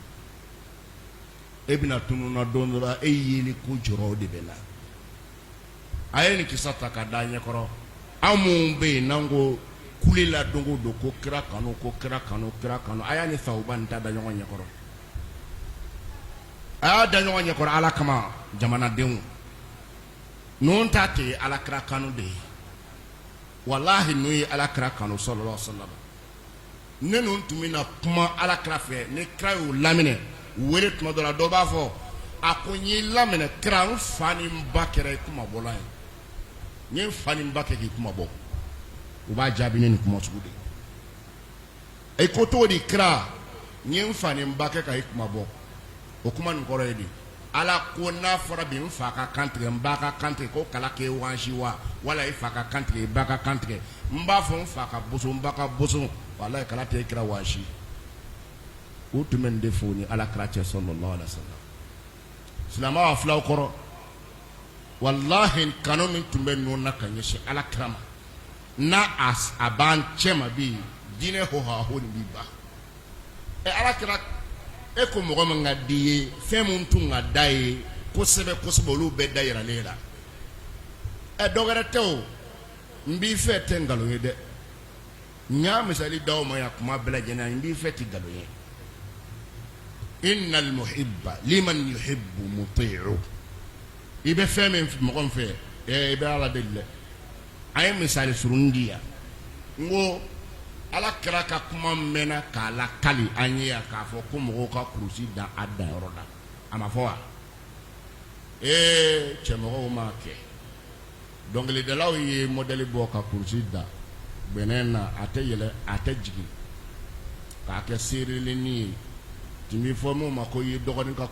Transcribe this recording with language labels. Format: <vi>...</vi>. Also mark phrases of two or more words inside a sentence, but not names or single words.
<bm>e bɛna tunun na don dɔ la e yeli ko jɔrɔ de bɛ na a ye nin kisa ta ka da ɲɛ kɔrɔ an mun bɛ yen n'an ko kule la don o don ko kira kanu ko kira kanu kira kanu a y'a ni Sawuba nin ta da ɲɔgɔn ɲɛ kɔrɔ a y'a da ɲɔgɔn ɲɛ kɔrɔ Ala kama jamanadenw ninnu ta tɛ Ala kira kanu de ye walahi n'u ye Ala kira kanu</bm> <ar>صلى الله عليه وسلم</ar> <bm>ne ninnu tun bɛna kuma Ala kira fɛ ne kira y'u laminɛ wele tuma dɔ la dɔ b'a fɔ a ko n y'i laminɛ kira n fa ni n ba kɛra i kuma bɔla ye n ye n fa ni n ba kɛ k'i kuma bɔ u b'a jaabi ne nin kuma sugu de ko cogo di kira n ye n fa ni n ba kɛ ka i kuma bɔ o kuma nin kɔrɔ ye di Ala ko n'a fɔra bi n fa ka kan tigɛ n ba ka kan tigɛ ko kala k'e wansi wa wala i fa ka kan tigɛ i ba ka kan tigɛ n b'a fɔ n fa ka boson n ba ka boson walahi kala tɛ e kira wansi u tun bɛ nin de fɔ ni Ala kira cɛ</bm> <ar>صلى الله عليه وسلم</ar> <bm>silamɛw filaw kɔrɔ wallahi kanu min tun bɛ ninnu na ka ɲɛsin Ala kira ma n'a a b'an cɛ ma bi diinɛ hohaho nin b'i ban Ala kira e ko mɔgɔ min ka di ye fɛn min tun ka da ye kosɛbɛ kosɛbɛ olu bɛɛ da yiralen la dɔ wɛrɛ tɛ o n b'i fɛ tɛ nkalon ye dɛ n y'a misali d'aw ma yan kuma bɛɛ lajɛlen n b'i fɛ tɛ nkalon ye</bm> <ar>إن المحب لمن يحب مطيع</ar> <bm>i bɛ fɛn min mɔgɔ min fɛ i bɛ Ala deli dɛ a ye misali surun di yan n ko Ala kira ka kuma mɛnna k'a lakali an ye yan k'a fɔ ko mɔgɔw ka kurusi dan a danyɔrɔ la a ma fɔ wa cɛmɔgɔw m'a kɛ dɔnkilidalaw ye modèle bɔ ka kurusi da bɛnɛ na a tɛ yɛlɛ a tɛ jigin k'a kɛ seerelenni ye tun bɛ fɔ min ma ko i ye dɔgɔnin ka</bm>